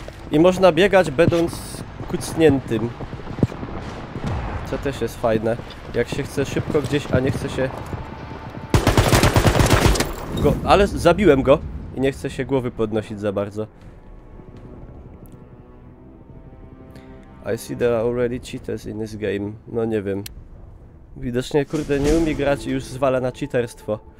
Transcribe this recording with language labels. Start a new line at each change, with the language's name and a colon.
Polish: I można biegać będąc kucniętym. Co też jest fajne. Jak się chce szybko gdzieś, a nie chce się... Ale zabiłem go i nie chce się głowy podnosić za bardzo.
English: I see there are already cheaters in this game.
Polish: No nie wiem. Widocznie kurde nie umie grać i już zwala na cheaterstwo.